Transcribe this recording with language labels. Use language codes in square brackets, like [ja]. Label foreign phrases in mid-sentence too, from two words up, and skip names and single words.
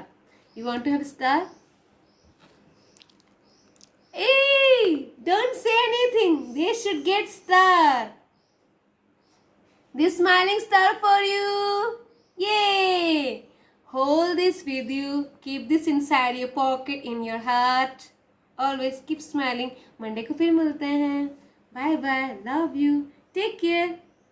[en] You want to have a star? Hey, don't say anything. They should get star. This smiling star for you. Yay! Hold this with you. Keep this inside your pocket in your heart. Always keep smiling. [hi] Monday को फिर मिलते हैं. [en] Bye bye. Love you. Take care.